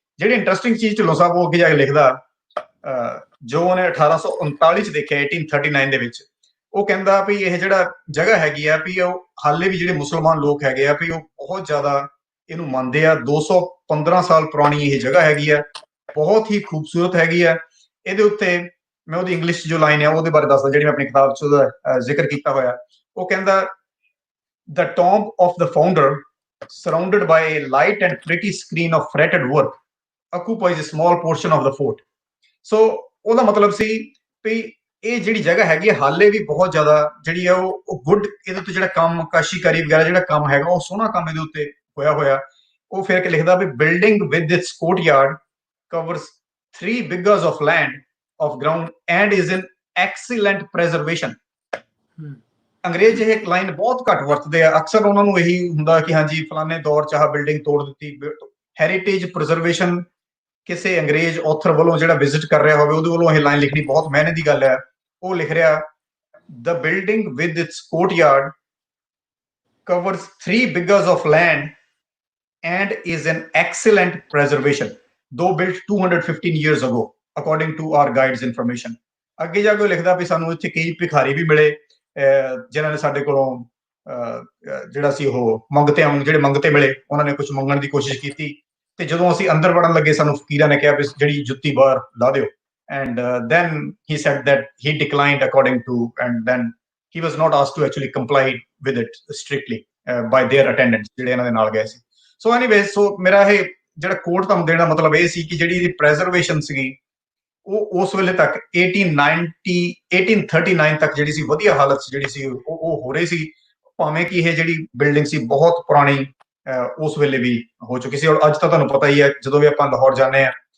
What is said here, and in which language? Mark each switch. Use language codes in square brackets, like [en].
[pa] ਜਿਹੜੀ ਇੰਟਰਸਟਿੰਗ ਚੀਜ਼ ਢਿੱਲੋਂ ਸਾਹਿਬ ਉਹ ਅੱਗੇ ਜਾ ਕੇ ਲਿਖਦਾ, ਜੋ ਉਹਨੇ 1839 'ਚ ਦੇਖਿਆ 1839 ਦੇ ਵਿੱਚ, ਉਹ ਕਹਿੰਦਾ ਵੀ ਇਹ ਜਿਹੜਾ ਜਗ੍ਹਾ ਹੈਗੀ ਆ ਵੀ ਉਹ ਹਾਲੇ ਵੀ ਜਿਹੜੇ ਮੁਸਲਮਾਨ ਲੋਕ ਹੈਗੇ ਆ ਵੀ ਉਹ ਬਹੁਤ ਜ਼ਿਆਦਾ ਇਹਨੂੰ ਮੰਨਦੇ ਆ। 215 ਸਾਲ ਪੁਰਾਣੀ ਇਹ ਜਗ੍ਹਾ ਹੈਗੀ ਆ, ਬਹੁਤ ਹੀ ਖੂਬਸੂਰਤ ਹੈਗੀ ਆ। ਇਹਦੇ ਉੱਤੇ ਮੈਂ ਉਹਦੀ ਇੰਗਲਿਸ਼ ਜੋ ਲਾਈਨ ਹੈ ਉਹਦੇ ਬਾਰੇ ਦੱਸਦਾ, ਜਿਹੜੀ ਮੈਂ ਆਪਣੀ ਕਿਤਾਬ 'ਚ ਉਹਦਾ ਜ਼ਿਕਰ ਕੀਤਾ ਹੋਇਆ। ਉਹ ਕਹਿੰਦਾ, [en] the tomb of the founder, surrounded by a light and pretty screen of fretted work, occupies a small portion of the fort. [pa] ਸੋ ਉਹਦਾ ਮਤਲਬ ਸੀ ਵੀ ਇਹ ਜਿਹੜੀ ਜਗ੍ਹਾ ਹੈਗੀ ਹੈ ਹਾਲੇ ਵੀ ਬਹੁਤ ਜ਼ਿਆਦਾ ਜਿਹੜੀ ਹੈ ਉਹ ਗੁੱਡ, ਇਹਦੇ ਉੱਤੇ ਜਿਹੜਾ ਕੰਮ ਕਾਸ਼ੀਕਾਰੀ ਵਗੈਰਾ ਜਿਹੜਾ ਕੰਮ ਹੈਗਾ ਉਹ ਸੋਹਣਾ ਕੰਮ ਇਹਦੇ ਉੱਤੇ ਹੋਇਆ। ਉਹ ਫਿਰ ਕੇ ਲਿਖਦਾ ਵੀ [en] Building with its courtyard covers 3 bighas of land of ground and is in excellent preservation. [pa] ਅੰਗਰੇਜ਼ ਇਹ ਲਾਈਨ ਬਹੁਤ ਘੱਟ ਵਰਤਦੇ ਆ, ਅਕਸਰ ਉਹਨਾਂ ਨੂੰ ਇਹੀ ਹੁੰਦਾ ਕਿ ਹਾਂਜੀ ਫਲਾਣੇ ਦੌਰ 'ਚ ਆਹ ਬਿਲਡਿੰਗ ਤੋੜ ਦਿੱਤੀ। ਹੈਰੀਟੇਜ ਪ੍ਰੀਜ਼ਰਵੇਸ਼ਨ ਕਿਸੇ ਅੰਗਰੇਜ਼ ਆਥਰ ਵੱਲੋਂ ਜਿਹੜਾ ਵਿਜ਼ਿਟ ਕਰ ਰਿਹਾ ਹੋਵੇ ਉਹਦੇ ਵੱਲੋਂ ਇਹ ਲਾਈਨ ਲਿਖਣੀ ਬਹੁਤ ਮਿਹਨਤ ਦੀ ਗੱਲ ਹੈ। ਉਹ ਲਿਖ ਰਿਹਾ, [en] the building with its courtyard covers 3 bighas of land and is in excellent preservation, though built 215 years ago according to our guide's information. [pa] ਅੱਗੇ ਜਾ ਕੇ ਲਿਖਦਾ ਵੀ ਸਾਨੂੰ ਇੱਥੇ ਕਈ ਭਿਖਾਰੀ ਵੀ ਮਿਲੇ ਜਿਨ੍ਹਾਂ ਨੇ ਸਾਡੇ ਕੋਲੋਂ ਜਿਹੜਾ ਸੀ ਉਹ ਜਿਹੜੇ ਮੰਗਤੇ ਮਿਲੇ, ਉਹਨਾਂ ਨੇ ਕੁਝ ਮੰਗਣ ਦੀ ਕੋਸ਼ਿਸ਼ ਕੀਤੀ, ਤੇ ਜਦੋਂ ਅਸੀਂ ਅੰਦਰ ਵੜਨ ਲੱਗੇ ਸਾਨੂੰ ਫਕੀਰਾਂ ਨੇ ਕਿਹਾ ਵੀ ਜਿਹੜੀ ਜੁੱਤੀ ਬਾਹਰ ਲਾ ਦਿਓ। [en] And then he said that he declined according to, and then he was not asked to actually comply with it strictly by their attendants [pa] ਜਿਹੜੇ ਇਹਨਾਂ ਦੇ ਨਾਲ ਗਏ ਸੀ। ਸੋ ਐਨੀਵੇਜ਼, ਸੋ ਮੇਰਾ ਇਹ ਜਿਹੜਾ ਕੋਟ ਤੁਹਾਨੂੰ ਦੇਣ ਦਾ ਮਤਲਬ ਇਹ ਸੀ ਕਿ ਜਿਹੜੀ ਇਹਦੀ ਪ੍ਰੈਜ਼ਰਵੇਸ਼ਨ ਸੀਗੀ ਉਹ ਉਸ ਵੇਲੇ ਤੱਕ 1839 ਤੱਕ ਜਿਹੜੀ ਸੀ ਵਧੀਆ ਹਾਲਤ ਜਿਹੜੀ ਸੀ ਉਹ ਹੋ ਰਹੀ ਸੀ, ਭਾਵੇਂ ਕਿ ਇਹ ਜਿਹੜੀ ਬਿਲਡਿੰਗ ਸੀ ਬਹੁਤ ਪੁਰਾਣੀ ਉਸ ਵੇਲੇ ਵੀ ਹੋ ਚੁੱਕੀ ਸੀ। ਔਰ ਅੱਜ ਤਾਂ ਤੁਹਾਨੂੰ ਪਤਾ ਹੀ ਹੈ, ਜਦੋਂ ਵੀ ਆਪਾਂ ਲਾਹੌਰ ਜਾਂਦੇ ਹਾਂ